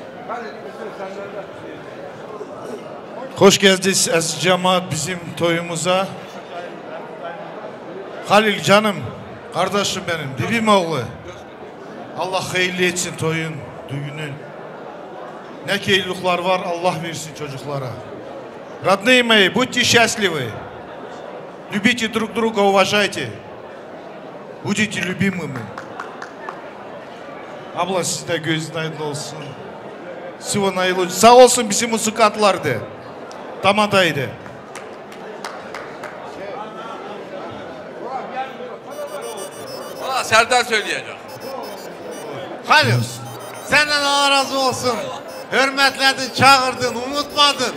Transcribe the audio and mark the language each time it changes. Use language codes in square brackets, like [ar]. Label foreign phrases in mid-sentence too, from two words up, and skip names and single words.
[tr] Hoş geldiniz aziz cemaat bizim toyumuza. Halil canım, kardeşim benim, dibim oğlu. Allah hayırlı etsin toyun, düğünün. Ne keyiflikler var Allah versin çocuklara. [ru] Родные мои, будьте счастливы. Любите друг друга, уважайте. Будете любимыми. [tr] Abla siz de gözün aydın olsun. [ru] Всего наилучшего. [tr] Sağ olsun bizim müzikantlar da. Tamadaydı. Valla Serdar söyleyecek. Halil, senden Allah razı olsun. Hürmetledin, çağırdın, unutmadın.